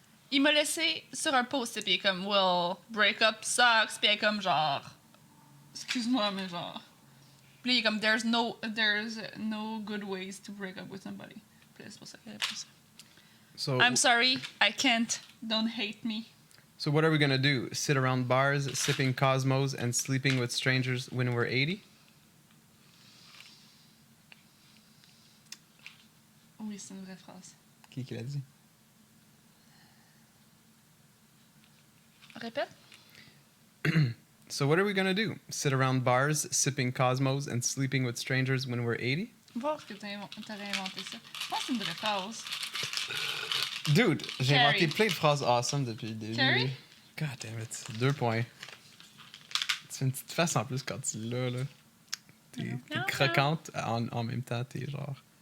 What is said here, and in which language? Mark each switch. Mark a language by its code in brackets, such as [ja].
[fr] Il m'a laissé sur un post-it, puis il est comme, [en] well, break up sucks, [fr] puis elle est comme genre... Excuse-moi, mais genre... Puis il est comme, [en] there's no good ways to break up with somebody. [fr] Puis c'est pour ça qu'elle a pris ça. [en] So, I'm sorry, I can't. Don't hate me. so what are we gonna do? Sit around bars, sipping Cosmos, and sleeping with strangers when we're 80? [fr] Oui, c'est une vraie phrase. Qui l'a dit? Répète. [en] So what are we gonna do? Sit around bars, sipping Cosmos, and sleeping with strangers when we're 80? [fr] Voir que t'aurais inventé ça. Je pense que c'est une vraie phrase. Dude, j'ai Carrie. inventé plein de phrases awesome depuis le début. Carrie? [en] God damn it. 2 points. [fr] Tu fais une petite face en plus quand tu l'as, là. T'es Non, croquante, en même temps, t'es genre...